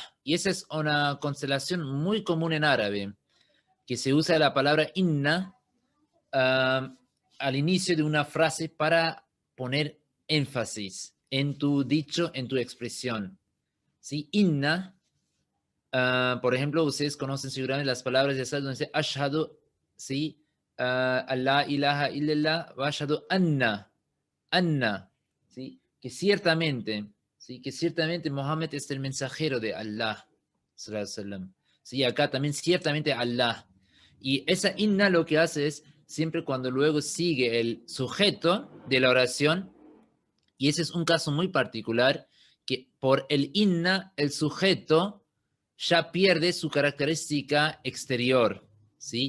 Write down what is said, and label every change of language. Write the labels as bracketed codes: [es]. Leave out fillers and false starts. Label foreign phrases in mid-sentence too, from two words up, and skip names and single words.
[es] Y esa es una constelación muy común en árabe, que se usa la palabra inna al inicio de una frase para poner énfasis en tu dicho, en tu expresión. ¿Sí? Inna, por ejemplo, ustedes conocen seguramente las palabras de Asad donde dice ashhadu, ¿sí? [ar] الله إله إلا الله وأشهد أن, [es] ¿sí? Que ciertamente, ¿sí? Que ciertamente Mohammed es el mensajero de Allah, [ar] صلى الله عليه وسلم. [es] Sí, acá también ciertamente Allah. Y esa inna lo que hace es, siempre cuando luego sigue el sujeto de la oración, y ese es un caso muy particular, que por el inna, el sujeto ya pierde su característica exterior, ¿sí?